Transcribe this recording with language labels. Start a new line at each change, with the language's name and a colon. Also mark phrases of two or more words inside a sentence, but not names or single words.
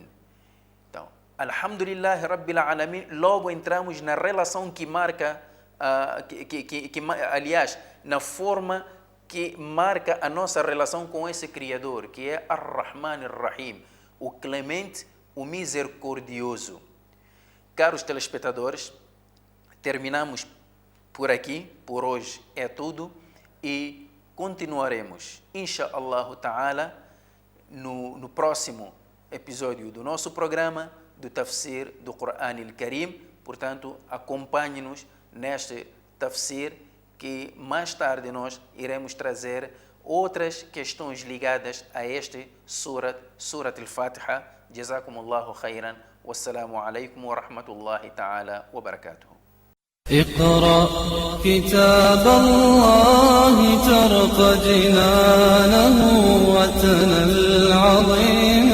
Arabic: Então, الحمد لله رب العالمين,
Portuguese: logo entramos na relação que marca, aliás, na forma que marca a nossa relação com esse Criador, que é
Arabic: الرحمن الرحيم,
Portuguese: o clemente, o misericordioso. Caros telespectadores, terminamos por aqui, por hoje é tudo, e continuaremos,
Arabic: إن شاء الله تعالى,
Portuguese: no próximo episódio do nosso programa, do Tafsir do Corão al-Karim. Portanto, acompanhe-nos neste Tafsir, que mais tarde nós iremos trazer outras questões ligadas a este Surat al-Fatiha.
Arabic: جزاكم الله خيرا. والسلام عليكم ورحمة الله تعالى وبركاته. اقرأ كتاب الله ترق جنانه وتنى العظيم